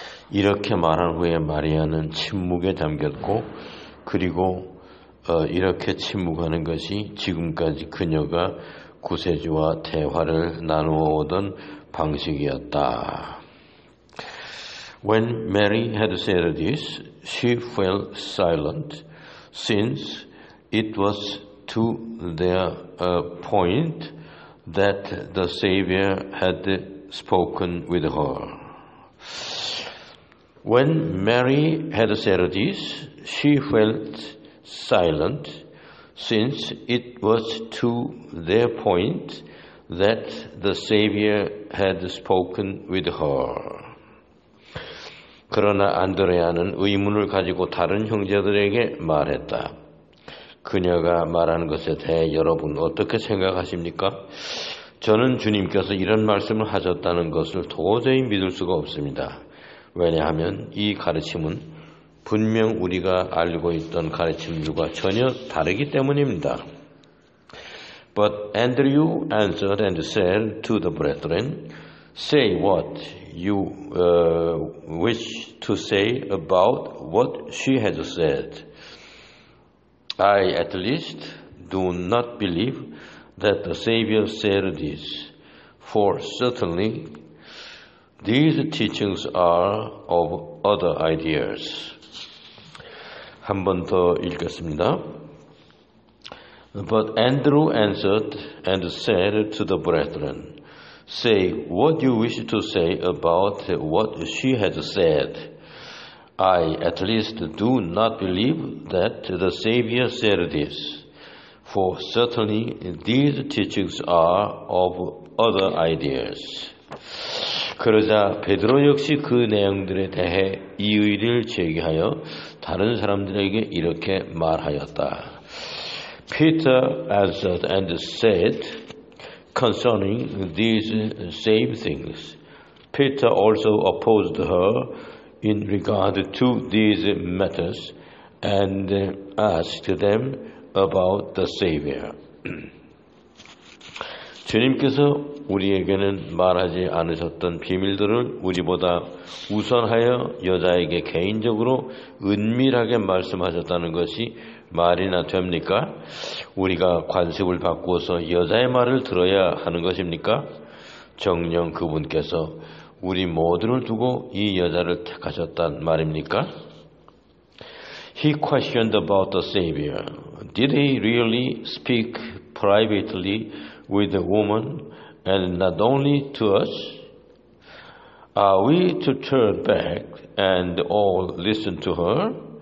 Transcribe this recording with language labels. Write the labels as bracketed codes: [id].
[ko] 이렇게 말한 후에 마리아는 침묵에 잠겼고 그리고 이렇게 침묵하는 것이 지금까지 그녀가 구세주와 대화를 나누어 오던 방식이었다. [en] When Mary had said this, she fell silent, since it was to their point that the Savior had spoken with her. When Mary had said this, she felt silent, since it was to their point that the Savior had spoken with her. [ko] 그러나 안드레아는 의문을 가지고 다른 형제들에게 말했다. 그녀가 말하는 것에 대해 여러분 어떻게 생각하십니까? 저는 주님께서 이런 말씀을 하셨다는 것을 도저히 믿을 수가 없습니다. 왜냐하면 이 가르침은 분명 우리가 알고 있던 가르침들과 전혀 다르기 때문입니다. [en] But Andrew answered and said to the brethren, Say what you wish to say about what she has said. I at least do not believe that the Savior said this, for certainly these teachings are of other ideas. [ko] 한 번 더 읽겠습니다. [en] But Andrew answered and said to the brethren, Say what you wish to say about what she has said. I at least do not believe that the Savior said this, for certainly these teachings are of other ideas. [ko] 그러자 베드로 역시 그 내용들에 대해 이의를 제기하여 다른 사람들에게 이렇게 말하였다. [en] Peter answered and said concerning these same things. Peter also opposed her in regard to these matters and asked them about the Savior. [ko] 주님께서 우리에게는 말하지 않으셨던 비밀들을 우리보다 우선하여 여자에게 개인적으로 은밀하게 말씀하셨다는 것이 말이나 됩니까? 우리가 관습을 바꾸어서 여자의 말을 들어야 하는 것입니까? 정녕 그분께서 우리 모두를 두고 이 여자를 택하셨단 말입니까? [en] He questioned about the Savior. Did he really speak privately with the woman and not only to us? Are we to turn back and all listen to her?